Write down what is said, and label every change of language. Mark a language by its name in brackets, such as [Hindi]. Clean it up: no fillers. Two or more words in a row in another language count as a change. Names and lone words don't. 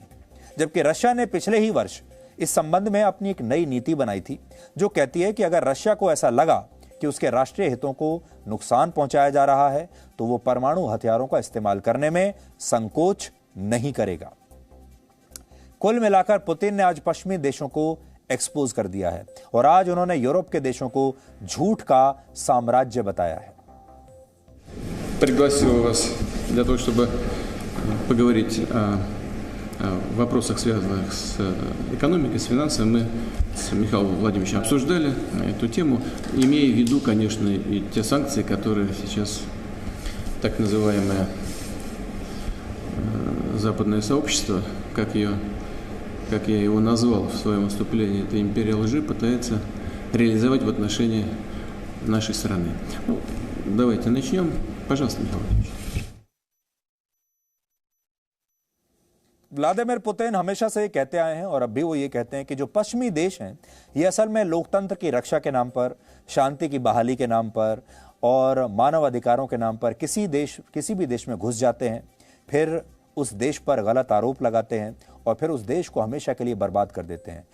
[Hindi] जबकि रशिया ने पिछले ही वर्ष इस संबंध में अपनी एक नई नीति बनाई थी, जो कहती है कि अगर रशिया को ऐसा लगा कि उसके राष्ट्रीय हितों को नुकसान पहुंचाया जा रहा है तो वो परमाणु हथियारों का इस्तेमाल करने में संकोच नहीं करेगा। कुल मिलाकर पुतिन ने आज पश्चिमी देशों को एक्सपोज कर दिया है और आज उन्होंने यूरोप के देशों को झूठ का साम्राज्य बताया है। [Russian] Пригласил вас для того, чтобы поговорить о вопросах, связанных с экономикой, с финансами. Мы с Михаилом Владимировичем обсуждали эту тему, имея в виду, конечно, и те санкции, которые сейчас так называемое западное сообщество, как я его назвал в своем выступлении, это империя лжи, пытается реализовать в отношении нашей страны. Давайте начнем. Пожалуйста, Михаил Владимирович. [Hindi] व्लादिमीर पुतिन हमेशा से ये कहते आए हैं और अब भी वो ये कहते हैं कि जो पश्चिमी देश हैं ये असल में लोकतंत्र की रक्षा के नाम पर, शांति की बहाली के नाम पर और मानव अधिकारों के नाम पर किसी भी देश में घुस जाते हैं, फिर उस देश पर गलत आरोप लगाते हैं और फिर उस देश को हमेशा के लिए बर्बाद कर देते हैं।